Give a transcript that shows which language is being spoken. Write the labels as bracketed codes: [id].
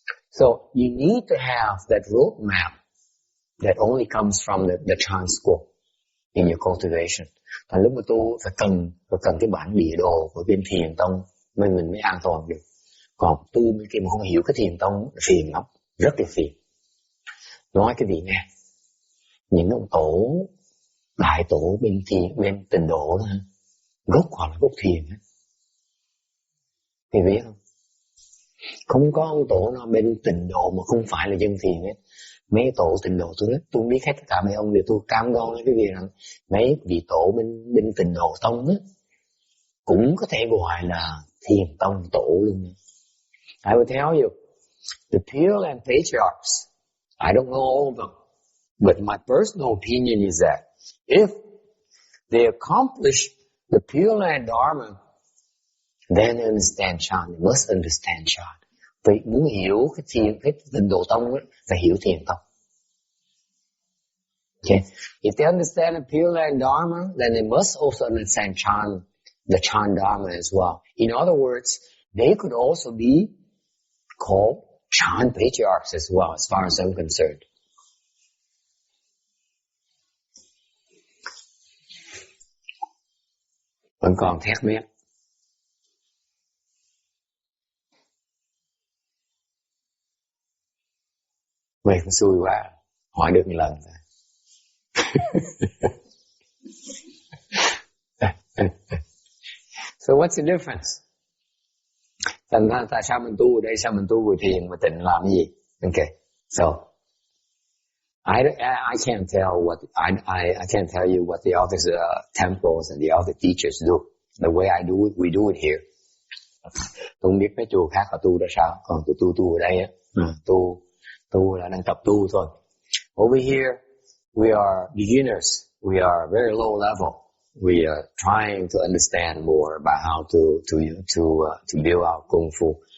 [en] So you need to have that roadmap that only comes from the transport in your cultivation. [vi] Thành lúc mà tu phải cần cái bản địa đồ của bên thiền tông mình mới an toàn được. Còn tu bên kia mà không hiểu cái thiền tông phiền lắm, rất là phiền. Nói cái gì nghe? Những ông tổ, đại tổ bên thiền, bên tịnh độ đó, gốc họ là gốc thiền đó. Thì biết không? Không có ông tổ nào bên tịnh độ mà không phải là dân thiền ấy. Mấy tổ tịnh độ tôi không biết hết tất cả mấy ông để tôi cam đoan cái việc rằng mấy vị tổ bên tịnh độ tông á cũng có thể gọi là thiền tông tổ luôn. [en] I will tell you, the Pure Land patriarchs, I don't know all of them, but my personal opinion is that if they accomplish the Pure Land Dharma, then they understand Chan. They must understand Chan. [vi] Vì muốn hiểu cái tịnh độ tông ấy, phải hiểu thiền tông. [en] Okay. If they understand the Pure Land Dharma, then they must also understand Chan, the Chan Dharma as well. In other words, they could also be called Chan patriarchs as well, as far as I'm concerned. [vi] Vẫn còn thét mét. Mày cũng xui quá, hỏi được một lần. [en] So what's the difference? [vi] Thành ra tại sao mình tu ở đây, sao mình tu vừa thiền mà tịnh làm cái gì? [en] Okay, so I can't tell what I can't tell you what the other temples and the other teachers do. The way I do it, we do it here. [vi] Tôi không biết mấy chùa khác họ tu ra sao, còn tụi tôi tu ở đây á, tu là đang tập tu thôi. [en] Over here, we are beginners. We are very low level. We are trying to understand more about how to build our kung fu.